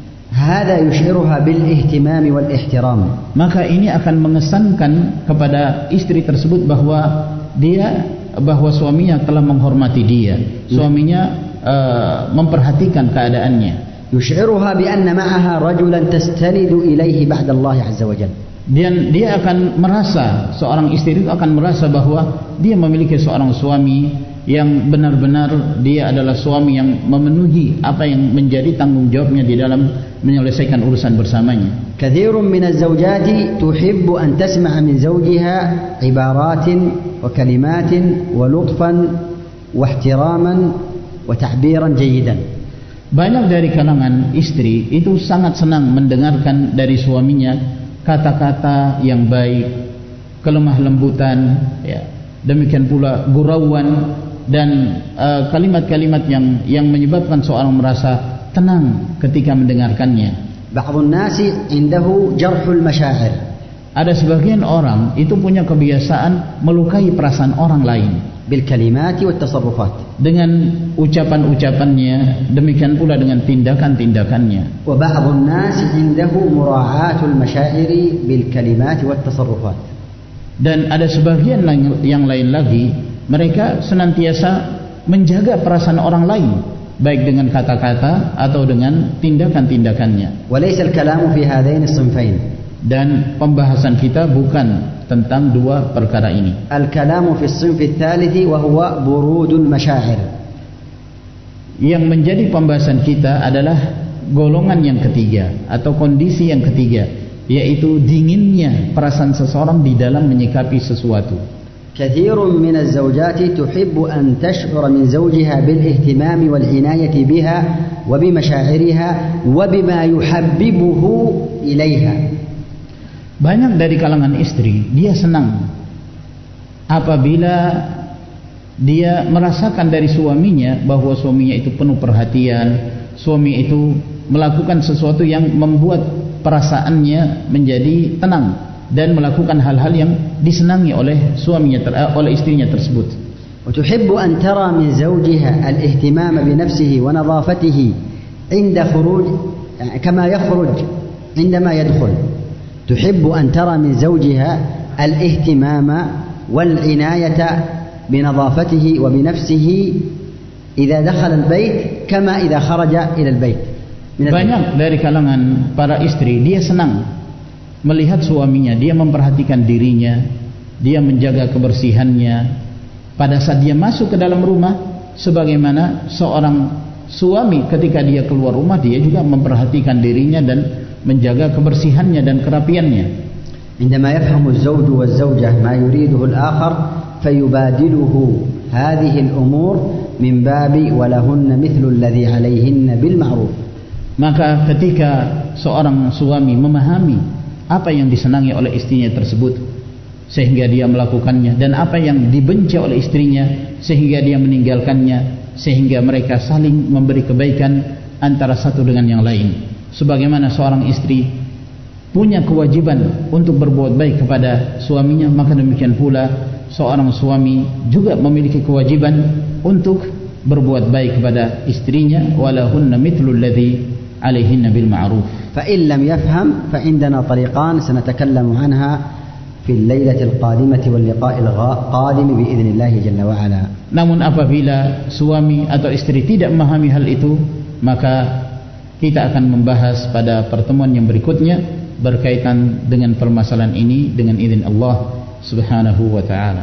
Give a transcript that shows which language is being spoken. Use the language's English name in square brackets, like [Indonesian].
[Arabic] هذا يشعرها بالاهتمام والاحترام. [Indonesian] Maka ini akan mengesankan kepada istri tersebut bahwa suaminya telah menghormati dia, suaminya memperhatikan keadaannya. [Arabic] يشعرها بأن معها رجلا تستند إليه بعد الله عز وجل. [Indonesian] Dan dia akan merasa, seorang istri itu akan merasa bahwa dia memiliki seorang suami yang benar-benar dia adalah suami yang memenuhi apa yang menjadi tanggung jawabnya di dalam menyelesaikan urusan bersamanya. [Arabic] كثير من الزوجات تحب أن تسمع من زوجها عبارات وكلمات ولطفا واحتراما وتعبيرا جيدا. [Indonesian] Banyak dari kalangan istri itu sangat senang mendengarkan dari suaminya kata-kata yang baik, kelemah lembutan, ya. Demikian pula gurauan dan kalimat-kalimat yang menyebabkan seorang merasa tenang ketika mendengarkannya. [Arabic] بعض الناس عنده جرح المشاعر. [Indonesian] Ada sebagian orang itu punya kebiasaan melukai perasaan orang lain [Arabic] بالكلمات والتصرفات. [Indonesian] Dengan ucapan-ucapannya, demikian pula dengan tindakan-tindakannya. [Arabic] وبعض الناس عنده مراعاة المشاعر بالكلمات والتصرفات. [Indonesian] Dan ada sebagian yang lain lagi, mereka senantiasa menjaga perasaan orang lain baik dengan kata-kata atau dengan tindakan-tindakannya. [Arabic] وليس الكلام في هذين الصنفين. [Indonesian] Dan pembahasan kita bukan tentang dua perkara ini. [Arabic] الكلام في الصنف الثالث وهو برود المشاعر. [Indonesian] Yang menjadi pembahasan kita adalah golongan yang ketiga atau kondisi yang ketiga, yaitu dinginnya perasaan seseorang di dalam menyikapi sesuatu. [Arabic] كثير من الزوجات تحب أن تشعر من زوجها بالاهتمام والعناية بها وبمشاعرها وبما يحببه إليها. [Indonesian] Banyak dari kalangan istri, dia senang apabila dia merasakan dari suaminya bahwa suaminya itu penuh perhatian, suami itu melakukan sesuatu yang membuat perasaannya menjadi tenang dan melakukan hal-hal yang disenangi oleh suaminya, oleh istrinya tersebut. [Arabic] وتحب أن ترى من زوجها الاهتمام بنفسه ونظافته عند خروج كما يخرج عندما يدخل. تحب أن ترى من زوجها الاهتمام والعناية بنظافته وبنفسه إذا دخل البيت كما إذا خرج إلى البيت. [Indonesian] Banyak dari kalangan para istri, dia senang melihat suaminya, dia memperhatikan dirinya, dia menjaga kebersihannya pada saat dia masuk ke dalam rumah, sebagaimana seorang suami ketika dia keluar rumah, dia juga memperhatikan dirinya dan menjaga kebersihannya dan kerapiannya. [Arabic] عندما يفهم الزوج والزوجة ما يريده الآخر فيبادله هذه الأمور من باب ولهن مثل الذي عليهن بالمعروف. [Indonesian] Maka ketika seorang suami memahami apa yang disenangi oleh istrinya tersebut sehingga dia melakukannya, dan apa yang dibenci oleh istrinya sehingga dia meninggalkannya, sehingga mereka saling memberi kebaikan antara satu dengan yang lain. Sebagaimana seorang istri punya kewajiban untuk berbuat baik kepada suaminya, maka demikian pula seorang suami juga memiliki kewajiban untuk berbuat baik kepada istrinya. [Arabic] Walahunna mithlul ladzi alaihinna bil ma'ruf. فإن لم يفهم فعندنا طريقان سنتكلم عنها في الليلة القادمة واللقاء القادم بإذن الله جل وعلا. [Indonesian] Namun apabila suami atau istri tidak memahami hal itu, maka kita akan membahas pada pertemuan yang berikutnya berkaitan dengan permasalahan ini dengan izin Allah Subhanahu wa taala.